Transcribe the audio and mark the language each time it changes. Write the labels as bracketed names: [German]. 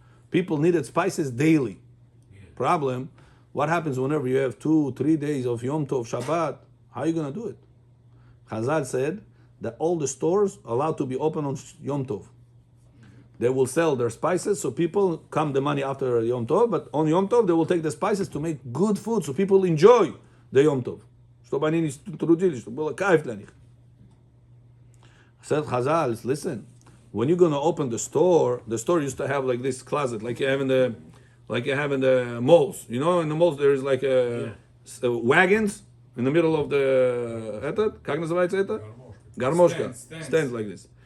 [English] People needed spices daily. Problem, what happens whenever you have 2-3 days of Yom Tov, Shabbat? How are you going to do it? Chazal said that all the stores are allowed to be open on Yom Tov. They will sell their spices, so people come the money after Yom Tov, but on Yom Tov they will take the spices to make good food, so people enjoy the Yom Tov. [Russian] Чтобы они не трудились, чтобы было кайф для них. [English] Said Chazal, listen, when you're gonna open the store used to have like this closet, like you have in the malls. In the malls there is like wagons in the middle of the [Russian] как называется это? Гармошка. [English] Stands like this.